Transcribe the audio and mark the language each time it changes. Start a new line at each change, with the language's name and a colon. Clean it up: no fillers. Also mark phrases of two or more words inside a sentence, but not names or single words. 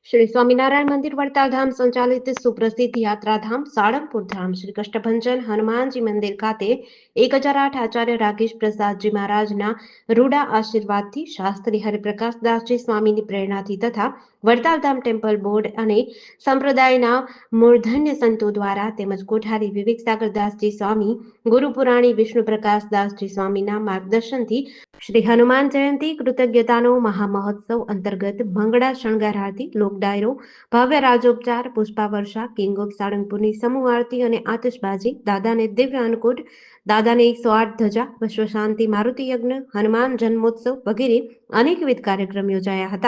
Gujarati: શ્રી સ્વામીનારાયણ મંદિર વડતાલ ધામ સંચાલિત સુપ્રસિદ્ધ યાત્રાધામ સાળંગપુર ધામ શ્રી કષ્ટભંજન હનુમાનજી મંદિર ખાતે 1008 આચાર્ય રાકેશ પ્રસાદજી મહારાજના રૂડા આશીર્વાદથી શાસ્ત્રી હરિપ્રકાશદાસજી સ્વામીની પ્રેરણાથી તથા વડતાલ ધામ ટેમ્પલ બોર્ડ અને સંપ્રદાયના મૂર્ધન્ય સંતો દ્વારા તેમજ કોઠારી વિવેક સાગરદાસજી સ્વામી ગુરુ પુરાણી વિષ્ણુ પ્રકાશદાસજી સ્વામીના માર્ગદર્શનથી શ્રી હનુમાન જયંતી કૃતજ્ઞતાનો મહામહોત્સવ અંતર્ગત ભંગડા શણગાર આરતી લોક ડાયરો ભવ્ય રાજોપચાર પુષ્પાવર્ષા કિંગ ઓફ સાળંગપુરની સમૂહ આરતી અને આતશબાજી દાદાને દિવ્ય અન્નકૂટ દાદાને 108 ધજા વિશ્વ શાંતિ મારુતિ યજ્ઞ હનુમાન જન્મોત્સવ વગેરે અનેકવિધ કાર્યક્રમ યોજાયા હતા।